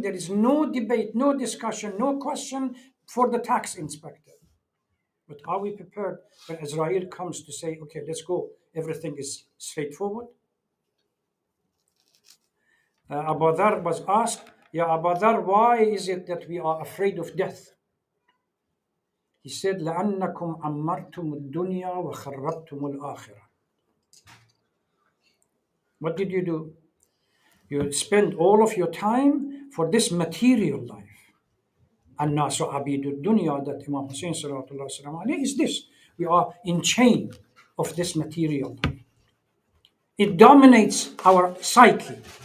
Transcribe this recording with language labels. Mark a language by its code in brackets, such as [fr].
[en] There is no debate, no discussion, no question for the tax inspector. But are we prepared when Israel comes to say, okay, let's go, everything is straightforward? Abu Dhar was asked, Ya Abu Dhar, why is it that we are afraid of death? He said, [ar] لأنكم عمرتم الدنيا وخربتم الآخرة. [en] What did you do? You spend all of your time for this material life. [ar] الناس عبيد الدنيا, [en] that Imam Hussein sallallahu alaihi wasallam is this. We are in chain of this material life. It dominates our psyche.